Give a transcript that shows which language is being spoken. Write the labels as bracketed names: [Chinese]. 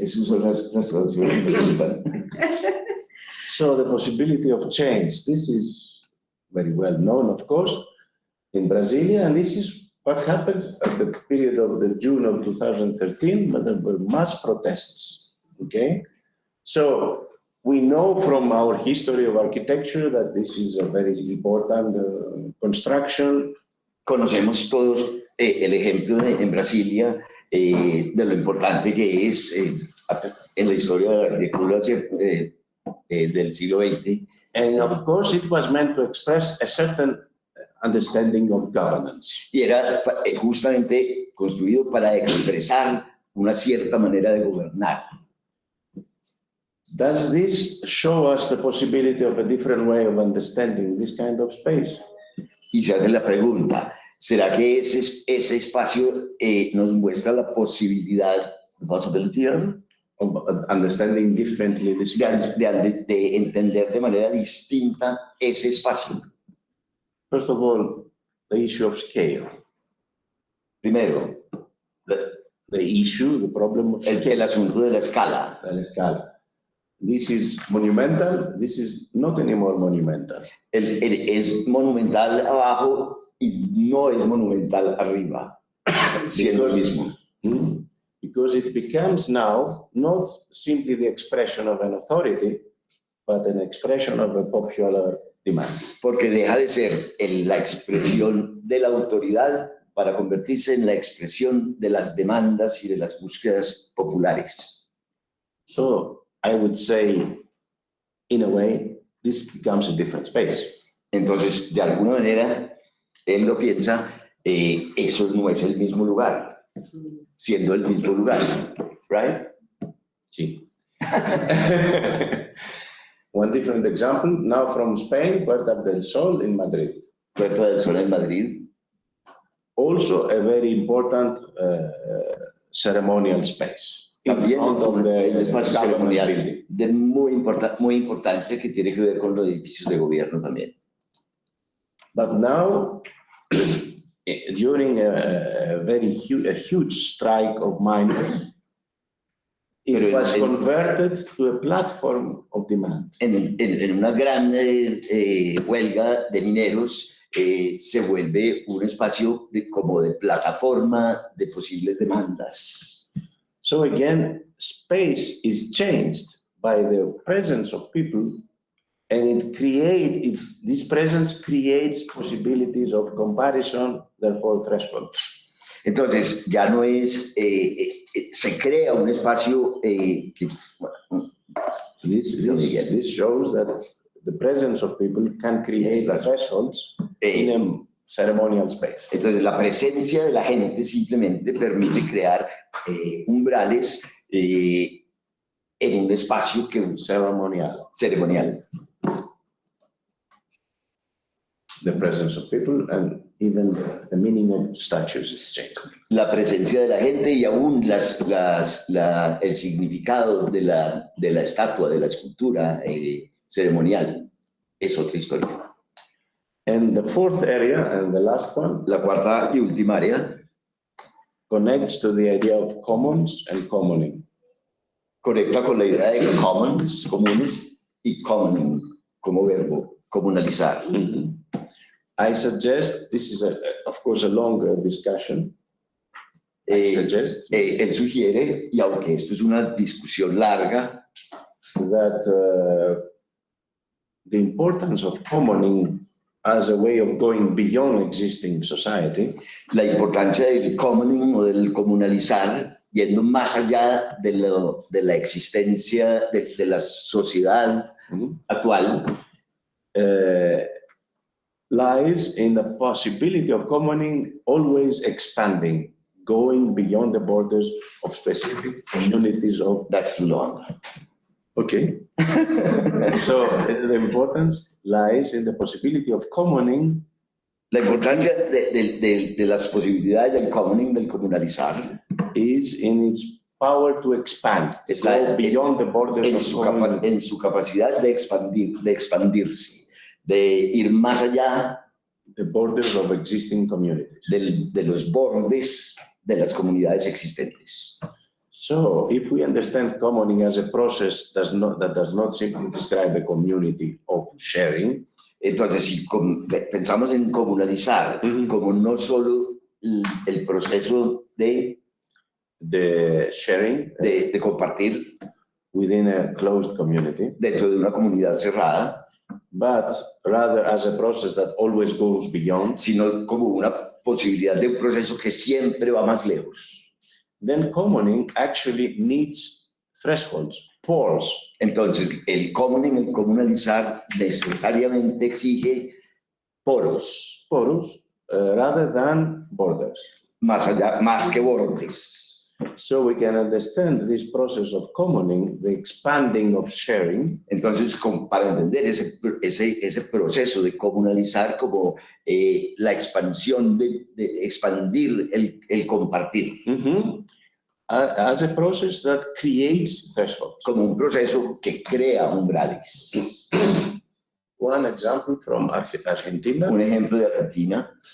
[Spanish] Esas son las traducciones que me gustan. [English] So the possibility of change, this is very well known, of course, in Brasilia, and this is what happened at the period of the June of 2013, but there were mass protests, okay? So we know from our history of architecture that this is a very important construction. [Spanish] Conocemos todos el ejemplo en Brasilia de lo importante que es en la historia de la arquitectura del siglo XX. [English] And of course, it was meant to express a certain understanding of governance. [Spanish] Y era justamente construido para expresar una cierta manera de gobernar. [English] Does this show us the possibility of a different way of understanding this kind of space? [Spanish] Y se hace la pregunta, ¿será que ese espacio nos muestra la posibilidad, [English] Of understanding differently this space? [Spanish] de entender de manera distinta ese espacio? [English] First of all, the issue of scale. [Spanish] Primero, [English] The issue, the problem of [Spanish] el asunto de la escala. la escala. [English] This is monumental, this is not anymore monumental. [Spanish] Es monumental abajo y no es monumental arriba, siendo el mismo. [English] Because it becomes now not simply the expression of an authority, but an expression of a popular demand. [Spanish] Porque deja de ser la expresión de la autoridad para convertirse en la expresión de las demandas y de las búsquedas populares. [English] So I would say, in a way, this becomes a different space. [Spanish] Entonces, de alguna manera, él lo piensa, eso no es el mismo lugar, siendo el mismo lugar, [English] right? [Spanish] Sí. [English] One different example, now from Spain, Puerta del Sol in Madrid. [Spanish] Puerta del Sol en Madrid, [English] Also a very important ceremonial space. [Spanish] también [English] In front of the [Spanish] un espacio [English] government [Spanish] ceremonial [English] building. [Spanish] muy importante que tiene que ver con los edificios de gobierno también. [English] But now, during a huge strike of miners, it [Spanish] Pero [English] was converted to a platform of demand. [Spanish] En una gran huelga de mineros se vuelve un espacio como de plataforma de posibles demandas. [English] So again, space is changed by the presence of people, and this presence creates possibilities of comparison, therefore thresholds. [Spanish] Entonces, ya no es, se crea un espacio que, [English] This shows that the presence of people can create thresholds in a ceremonial space. [Spanish] entonces la presencia de la gente simplemente permite crear umbrales en un espacio [English] Ceremonial. [Spanish] ceremonial. [English] The presence of people and even the meaning of statues is changed. [Spanish] La presencia de la gente y aún el significado de la estatua, de la escultura ceremonial es otra historia. [English] And the fourth area, and the last one, [Spanish] La cuarta y última área [English] connects to the idea of commons and commoning. [Spanish] conecta con la idea de commons, comunes, y commoning como verbo, comunalizar. [English] I suggest, this is of course a longer discussion. I suggest [Spanish] Él sugiere, y aunque esto es una discusión larga, [English] that the importance of commoning as a way of going beyond existing society [Spanish] la importancia del commoning o del comunalizar, yendo más allá de la existencia de la sociedad actual, [English] lies in the possibility of commoning always expanding, going beyond the borders of specific communities of. that's long. Okay. So the importance lies in the possibility of commoning. [Spanish] La importancia de las posibilidades del commoning, del comunalizar, [English] Is in its power to expand, [Spanish] Está [English] go beyond the borders of [Spanish] en su capacidad de expandirse, de ir más allá [English] the borders of existing communities. [Spanish] de los bordes de las comunidades existentes. [English] So, if we understand commoning as a process that does not simply describe a community of sharing, [Spanish] Entonces, si pensamos en comunalizar como no solo el proceso de [English] the sharing [Spanish] compartir [English] within a closed community, [Spanish] dentro de una comunidad cerrada, [English] but rather as a process that always goes beyond, [Spanish] sino como posibilidad de un proceso que siempre va más lejos. [English] then commoning actually needs thresholds, pores. [Spanish] Entonces, el comunalizar necesariamente exige poros, [English] Rather than borders. [Spanish] más que bordes. [English] So we can understand this process of commoning, the expanding of sharing, [Spanish] Entonces, para entender ese proceso de comunalizar como la expansión, de expandir el compartir, [English] as a process that creates thresholds. [Spanish] como un proceso que crea umbrales. [English] One example from Argentina, [Spanish] Un ejemplo de Argentina,